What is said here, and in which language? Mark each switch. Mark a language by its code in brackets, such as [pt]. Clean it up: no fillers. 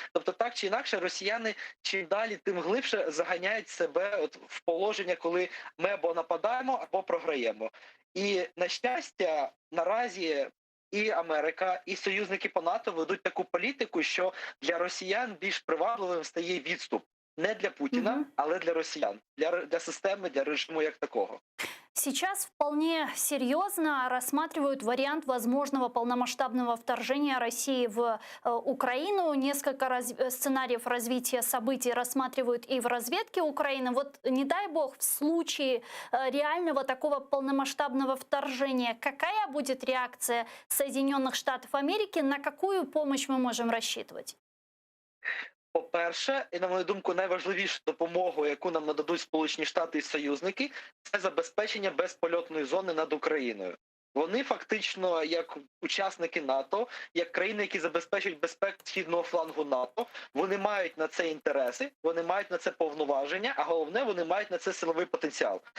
[uk] Тобто так чи інакше росіяни чим далі, тим глибше заганяють себе от в положення, коли ми або нападаємо, або програємо. І на щастя, наразі і Америка, і союзники по НАТО ведуть таку політику, що для росіян більш привабливим стає відступ. Не для Путіна, але для росіян, для системи, для режиму як такого. [ru] Сейчас вполне серьезно рассматривают вариант возможного полномасштабного вторжения России в Украину. Несколько сценариев развития событий рассматривают и в разведке Украины. Вот не дай бог, в случае реального такого полномасштабного вторжения, какая будет реакция Соединенных Штатов Америки, на какую помощь мы можем рассчитывать? [uk] По-перше, і на мою думку, найважливішу допомогу, яку нам нададуть Сполучені Штати і союзники, це забезпечення безпольотної зони над Україною. Вони фактично, як учасники НАТО, як країни, які забезпечують безпеку східного флангу НАТО, вони мають на це інтереси, вони мають на це повноваження, а головне, вони мають на це силовий потенціал.